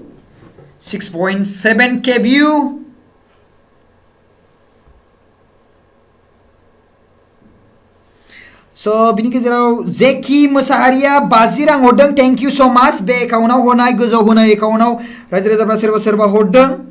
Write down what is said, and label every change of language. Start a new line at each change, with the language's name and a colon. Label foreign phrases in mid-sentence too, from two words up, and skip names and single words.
English: 6.7 K view So
Bodo: बिनि गेजेराव जेकी मोसाहारिया 50 रां हरदों
English: thank you so much
Bodo: बे एकाउन्टाव होनाय गोजौ होनाय एकाउन्टाव रायजो राजाफ्रा सोरबा हरदों